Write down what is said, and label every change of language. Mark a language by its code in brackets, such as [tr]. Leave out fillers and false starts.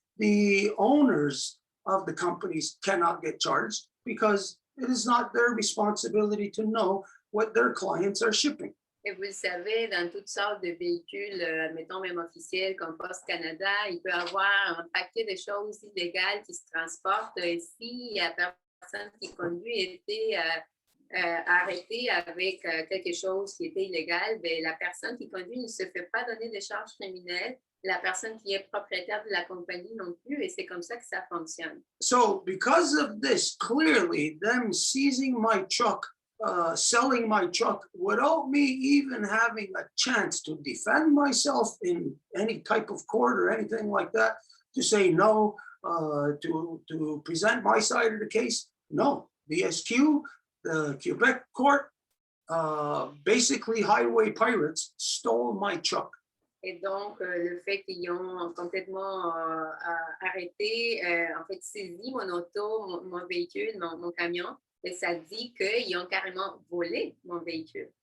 [en] The owners of the companies cannot get charged because it is not their responsibility to know what their clients are shipping. [fr] Et vous le savez, dans toutes sortes de véhicules, admettons même officiels comme Poste Canada, il peut y avoir un paquet de choses illégales qui se transportent. Et si la personne qui conduit était arrêtée avec quelque chose qui était illégal, bien, la personne qui conduit ne se fait pas donner de charges criminelles. La personne qui est propriétaire de la compagnie non plus, et c'est comme ça que ça fonctionne. [en] So because of this, clearly them seizing my truck, selling my truck without me even having a chance to defend myself in any type of court or anything like that, to say no, to present my side of the case. No, the SQ, the Quebec court, basically highway pirates stole my truck. [fr] Et donc, le fait qu'ils ont complètement arrêté, en fait, saisi mon auto, mon véhicule, mon camion, et ça dit qu'ils ont carrément volé mon véhicule.